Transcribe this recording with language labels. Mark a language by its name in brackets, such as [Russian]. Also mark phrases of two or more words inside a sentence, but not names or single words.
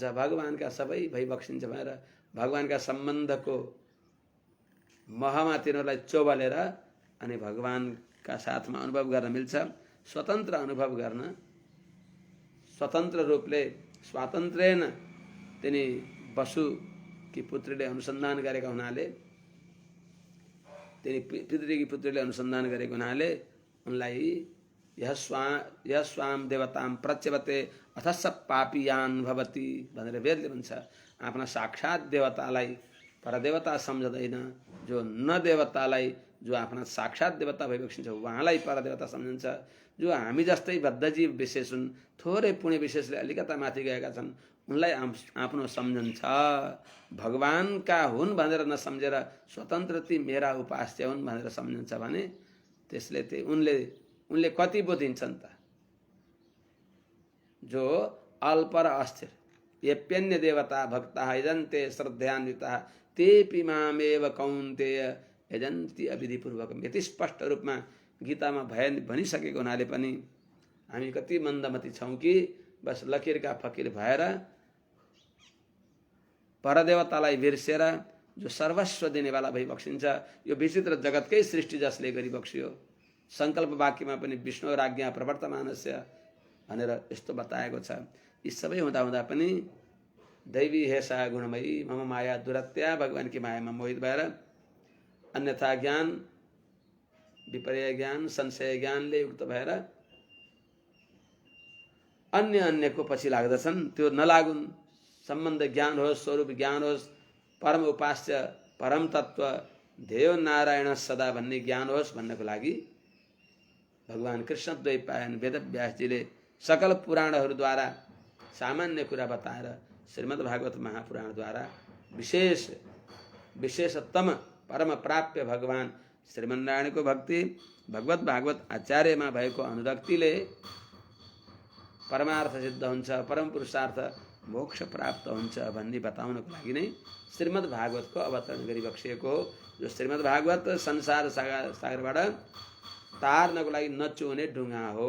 [Nepali] भगवानका सबै भई बक्सिन्छ भनेर भगवानका सम्बन्धको महमा तिनीहरूलाई चोबलेर अनि भगवानका साथमा अनुभव गर्न मिल्छ। स्वतन्त्र अनुभव गर्न स्वतन्त्र रूपले स्वातन्त्र्येन तिनी वसुकी पुत्रीले अनुसन्धान गरेका हुनाले तिनी पितृकी पुत्रीले अनुसन्धान गरेको हुनाले उनलाई [Sanskrit] यह स्वाम देवताम प्रच्यवते अथस पापियान भवति [Nepali] भनेर वेदले भन्छ। आफ्ना साक्षात देवतालाई परदेवता सम्झदैन, जो न देवतालाई जो आफ्ना साक्षात देवता भई बक्सिन्छ उहाँलाई परदेवता सम्झन्छ। जो हामी जस्तै बद्धजीव विशेष हुन्, थोरै पुण्य विशेषले अलिकता माथि गएका छन्, उनलाई आफ्नो सम्झन्छ। भगवानका हुन् भनेर नसम्झेर स्वतन्त्र ती मेरा उपास्य हुन् भनेर सम्झन्छ भने त्यसले उनले कति बुझिन्छन् त? जो अल्प र अस्थिर, [Sanskrit] येप्यन्य देवता भक्ता यजन्ते श्रद्धान्विता तेपि मामेव कौन्तेय यजन्ति अविधिपूर्वकम्। [Nepali] यति स्पष्ट रूपमा गीतामा भनिसकेको हुनाले पनि हामी कति मन्दमती छौँ कि बस लकीरका फकीर भएर परदेवतालाई बिर्सेर जो सर्वस्व दिनेवाला भई बक्सिन्छ। यो विचित्र जगतकै सृष्टि जसले गरी बक्सियो, संकल्प वाक्यमा पनि [Sanskrit] विष्णु राज्ञा प्रवर्तमानस्य [Nepali] भनेर यस्तो बताएको छ। यी सबै हुँदा हुँदा पनि [Sanskrit] दैवी हेसा गुणमयी मम माया दुरत्या, [Nepali] भगवानकी मायामा मोहित भएर अन्यथा ज्ञान, विपर्य ज्ञान, संशय ज्ञानले युक्त भएर अन्यको पछि लाग्दछन्। त्यो नलागुन्। सम्बन्ध ज्ञान होस्, स्वरूप ज्ञान होस्, परम उपास्य परम तत्व ध्येय नारायण सदा भन्ने ज्ञान होस् भन्नको लागि भगवान कृष्ण द्वैपायन वेदव्यासजीले सकल पुराणहरूद्वारा सामान्य कुरा बताएर श्रीमद् भागवत महापुराणद्वारा विशेषतम परम प्राप्य भगवान श्रीमन्नारायणको भक्ति, भगवत भागवत आचार्यमा भएको अनुरक्तिले परमार्थ सिद्ध हुन्छ, परम पुरुषार्थ मोक्ष प्राप्त हुन्छ भन्ने बताउनको लागि नै श्रीमद् भागवतको अवतरण गरी बक्सिएको हो। जो श्रीमद् भागवत संसार सागरबाट तार्नको लागि नचुहुने ढुङ्गा हो।